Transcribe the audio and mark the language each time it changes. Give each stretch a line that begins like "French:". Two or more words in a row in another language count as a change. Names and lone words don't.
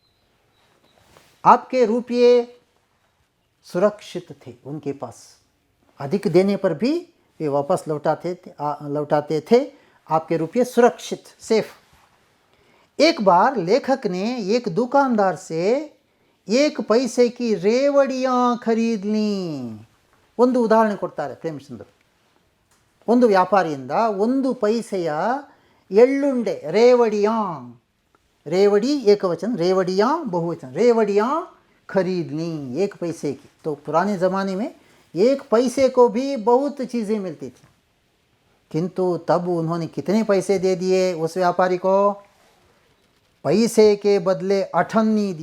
Hindi: आपके रुपये सुरक्षित थे उनके पास, अधिक देने पर भी वे वापस लौटाते थे, आपके रुपये सुरक्षित, सेफ। एक बार लेखक ने एक दुकानदार से 1 पैसे की रेवड़ियाँ खरीद ली।
Kannada: ಒಂದು ಉದಾಹರಣೆ ಕೊಡ್ತಾರೆ ಪ್ರೇಮಚಂದ್ರ, ಒಂದು ವ್ಯಾಪಾರಿಯಿಂದ 1 ಪೈಸೆಯ ಎಳ್ಳುಂಡೆ,
Hindi: रेवड़ियाँ, रेवड़ी एकवचन, रेवड़ियाँ बहुवचन, रेवड़ियाँ खरीद ली 1 पैसे की। तो पुराने ज़माने में 1 पैसे को भी बहुत चीज़ें मिलती थी, किंतु तब उन्होंने कितने पैसे दे दिए उस व्यापारी को, पैसे के बदले अठन्नी दी।